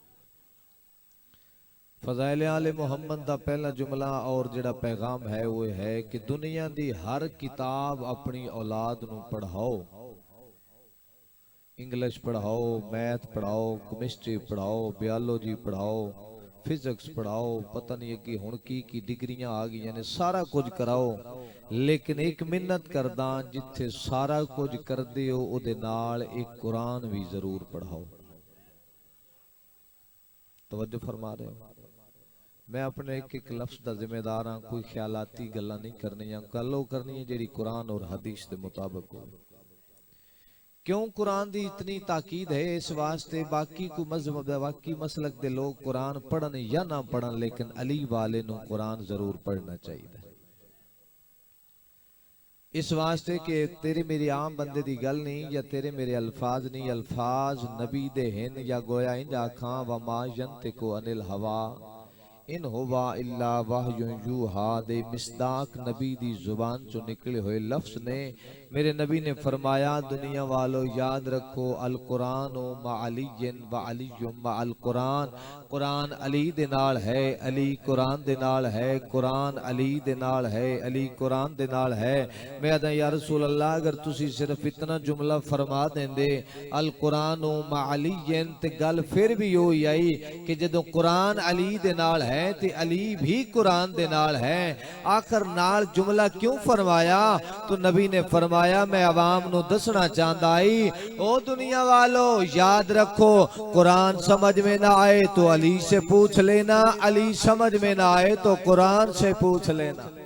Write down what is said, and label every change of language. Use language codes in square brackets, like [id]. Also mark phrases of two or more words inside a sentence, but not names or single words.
[pa] فضائل آل محمد دا پہلا جملہ اور جڑا پیغام ہے وہ ہے کہ دنیا دی ہر کتاب اپنی اولاد نو پڑھاؤ. انگلش پڑھاؤ، میتھ پڑھاؤ، کیمسٹری پڑھاؤ، بیالوجی پڑھاؤ، فزکس پڑھاؤ، پتہ نہیں کہ ہن کی ڈگریاں آ گئی یعنی سارا کچھ کراؤ. لیکن ایک منت کرداں جتھے سارا کچھ کر دیو او دے نال ایک قرآن بھی ضرور پڑھاؤ. [ur] توجہ فرما رہے ہو. [pa] میں اپنے ایک لفظ دا ذمہ دار ہاں. کوئی خیالاتی گلاں نہیں کرنی. گلو کرنی ہے جیڑی قرآن اور حدیث دے مطابق ہو. کیوں قرآن دی اتنی تاکید ہے؟ اس واسطے باقی کو مذہب باقی مسلک دے لوگ قرآن پڑھن یا نہ پڑھن لیکن علی والے نو قرآن ضرور پڑھنا چاہیے. اس واسطے کہ تیرے میری عام بندے دی گل نہیں یا تیرے میرے الفاظ نہیں. الفاظ نبی دے ہن یا گویا انج آکھاں [ar] وما ینطق عن الہوا ان ہوا الا وحی یوحا [pa] دے مصداق نبی دی زبان چو نکلے ہوئے لفظ نے. [ur] میرے نبی نے فرمایا دنیا والو یاد رکھو [ar] القرآن مع علی و علی مع القرآن. [pa] قرآن علی دے نال ہے، علی قرآن دے نال ہے، قرآن علی دے نال ہے، علی قرآن دے نال ہے. میں آدھا یا رسول اللہ اگر تسی صرف اتنا جملہ فرما دیں دے [ar] القرآن مع علی [pa] تے گل پھر بھی ہوئی آئی کہ جدو قرآن علی دے نال ہے تے علی بھی قرآن دے نال ہے. آخر نال جملہ کیوں فرمایا؟ تو نبی نے فرمایا میں عوام نو دسنا چاہتا آئی او دنیا والو یاد رکھو [ur] قرآن سمجھ میں نہ آئے تو علی سے پوچھ لینا, علی سمجھ میں نہ آئے تو قرآن سے پوچھ لینا.